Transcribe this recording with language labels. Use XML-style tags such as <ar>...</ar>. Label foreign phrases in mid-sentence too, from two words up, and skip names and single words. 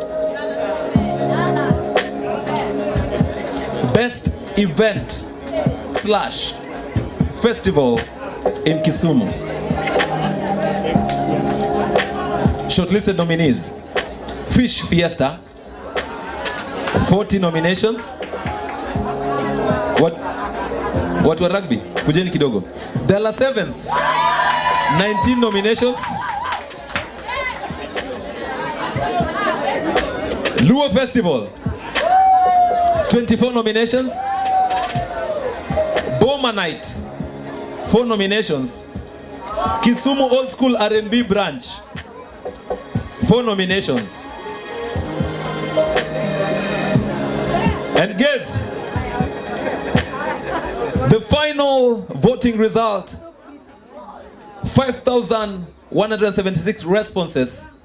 <en>Best event / festival in Kisumu. Shortlisted nominees: Fish Fiesta, 40 nominations. What were rugby?</en> <sw>Kujeni kidogo.</sw> <en>Dala Sevens, 19 nominations. Luo Festival, 24 nominations. Boma Night, 4 nominations. Kisumu Old School R&B Branch, 4 nominations. And guess the final voting result: 5,176 responses.</en>